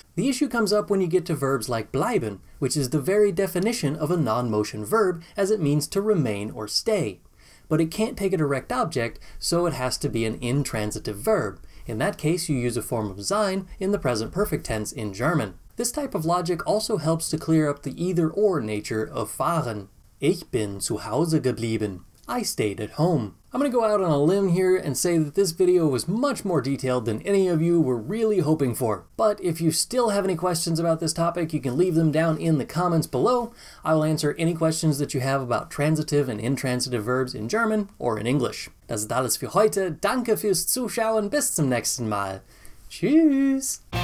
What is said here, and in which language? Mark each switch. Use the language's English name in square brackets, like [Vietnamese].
[English] The issue comes up when you get to verbs like bleiben, which is the very definition of a non-motion verb as it means to remain or stay. But it can't take a direct object, so it has to be an intransitive verb. In that case, you use a form of sein in the present perfect tense in German. This type of logic also helps to clear up the either-or nature of fahren. [German] Ich bin zu Hause geblieben. [English] I stayed at home. I'm going to go out on a limb here and say that this video was much more detailed than any of you were really hoping for. But if you still have any questions about this topic, you can leave them down in the comments below. I will answer any questions that you have about transitive and intransitive verbs in German or in English. [German] Das ist alles für heute. Danke fürs Zuschauen. Bis zum nächsten Mal. Tschüss!